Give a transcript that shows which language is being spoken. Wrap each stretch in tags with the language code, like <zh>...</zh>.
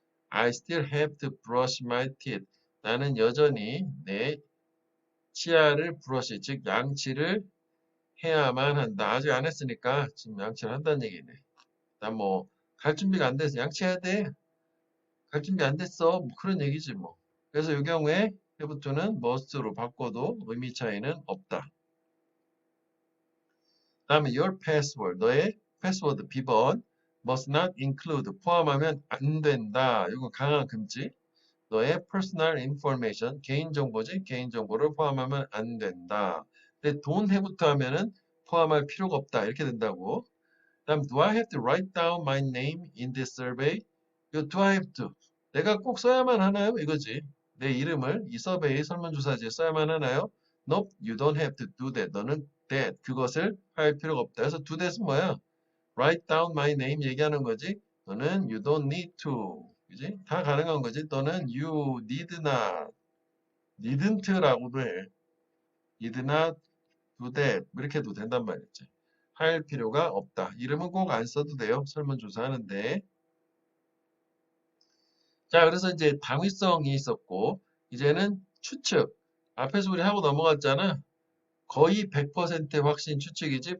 <en>I still have to brush my teeth.</en> <ko>나는 여전히 내 치아를 브러쉬, 즉 양치를 해야만 한다. 아직 안 했으니까 지금 양치를 한다는 얘기네. 난 뭐 갈 준비가 안 돼서 양치해야 돼. 갈 준비 안 됐어. 뭐 그런 얘기지 뭐. 그래서 이 경우에 have to는 must로 바꿔도 의미 차이는 없다. 다음에</ko> <en>your password,</en> <ko>너의 패스워드 비번</ko> <en>must not include,</en> <ko>포함하면 안 된다. 이거 강한 금지. 너의</ko> <en>personal information,</en> <ko>개인정보지, 개인정보를 포함하면 안 된다. 근데 don't have부터 하면은 포함할 필요가 없다. 이렇게 된다고.</ko> <en>다음, do I have to write down my name in this survey? 이거 do I have to.</en> <ko>내가 꼭 써야만 하나요? 이거지. 내 이름을 이 서베이 설문조사지에 써야만 하나요?</ko> <en>Nope, you don't have to do that.</en> <ko>너는 that, 그것을 할 필요가 없다. 그래서 do that은 뭐야?</ko> <en>Write down my name</en> <ko>얘기하는 거지. 너는</ko> <en>you don't need to.</en> <ko>그지? 다 가능한 거지.</ko> <en>또는 you need not, needn't라고도 해. need not do that.</en> <ko>이렇게 해도 된단 말이지. 할 필요가 없다. 이름은 꼭 안 써도 돼요. 설문조사 하는데. 자, 그래서 이제 당위성이 있었고, 이제는 추측. 앞에서 우리 하고 넘어갔잖아. 거의 100% 확신 추측이지.</ko>